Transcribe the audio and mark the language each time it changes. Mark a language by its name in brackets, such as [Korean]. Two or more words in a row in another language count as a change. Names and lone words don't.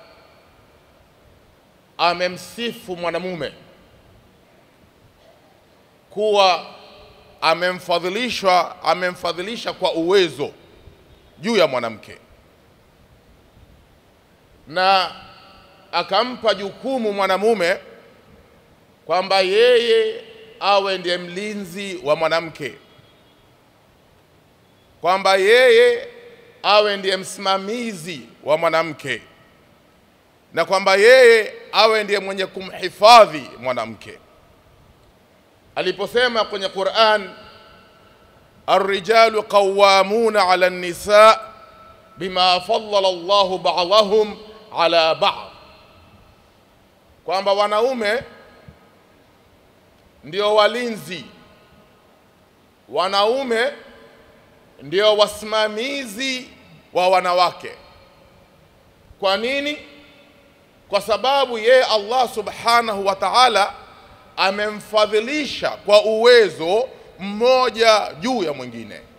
[Swahili] amemsifu mwanamume kuwa amemfadhilisha kwa uwezo juu ya mwanamke, na akampa jukumu mwanamume kwamba yeye awe ndiye mlinzi wa mwanamke, kwamba yeye awe ndiye msimamizi wa mwanamke, na kwamba yeye awe ndiye mwenye kumhifadhi mwanamke. Aliposema kwenye Qur'an, [Arabic] الرجال قوامون على النساء بما فضل الله بعضهم على بعض, [Swahili] kwamba wanaume ndio walinzi, wanaume ndio wasimamizi wa wanawake. Kwa nini? Kwa sababu yeye Allah [Arabic] سبحانه وتعالى [Swahili] amemfadhilisha kwa uwezo mmoja juu ya mwingine.